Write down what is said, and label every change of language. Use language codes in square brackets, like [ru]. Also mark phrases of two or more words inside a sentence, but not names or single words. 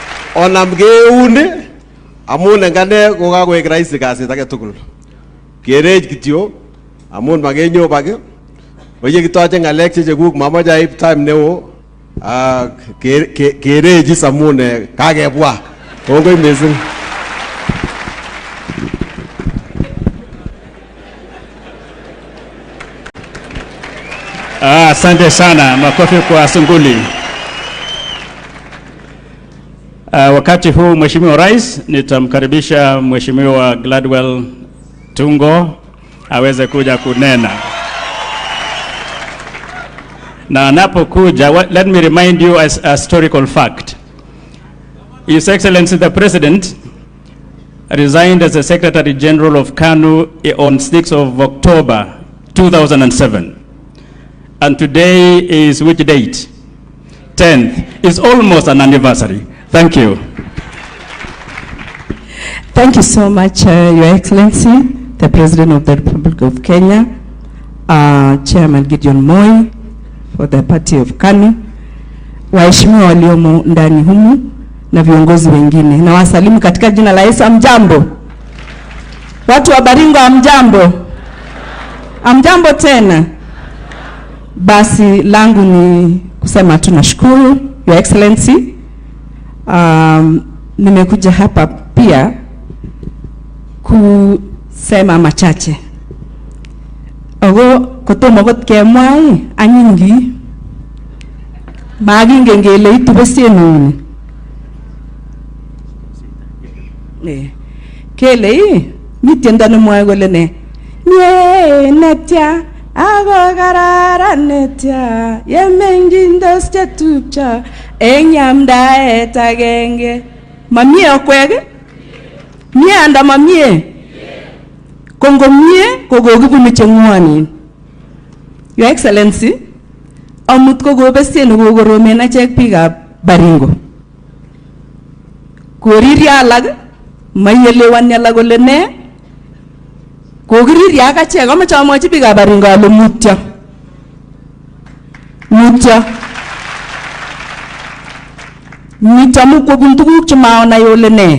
[kln] onamgeuni amun engane kokakoek rahisi kasit age tugul. Kerej kityo amun magenyo bage. Oye kitoche ngalek chechekuk mamache aib time neo. Kereji samune kakebwa. Kongoi mising. [sw] Asante sana, makofi kwa Sunguli. Wakati huu Mheshimiwa Rais, nitamkaribisha Mheshimiwa Gladwell Tungo aweze kuja kunena. Na anapokuja, [en] let me remind you as a historical fact. His Excellency the President resigned as the Secretary General of KANU on 6th of October 2007. And today is which date? 10th. It's almost an anniversary. Thank you. Thank you so much, Your Excellency, the President of the Republic of Kenya, Chairman Gideon Moi for the party of KANU, [sw] waheshimiwa waliomo ndani humu na viongozi wengine. Na wasalimu katika jina la Yesu. Amjambo. Watu wa Baringo amjambo. Amjambo tena. Basi langu ni kusema tunashukuru [en] Your Excellency. [sw] Nimekuja hapa pia kusema machache. [kln] Ogo kotomo got kemwai anyingi maginge ngele itubesienu kele mitiendo nemwoe kole ne nye netya ago karara netya yemengindos chetupcha eng yamdaet agenge mamie okwek mie anda mamie kongo mie kokokibunu chengwonin. [en] Your Excellency, [kln] amut kokobesienu kokoromen achek biikab Baringo. Koriria alak mayelewani alak kole ne kokiriria ak achek. Amache amwochi biikab Baringo ale mutyo mutyo mukobun tuguk chemaonai ole ne.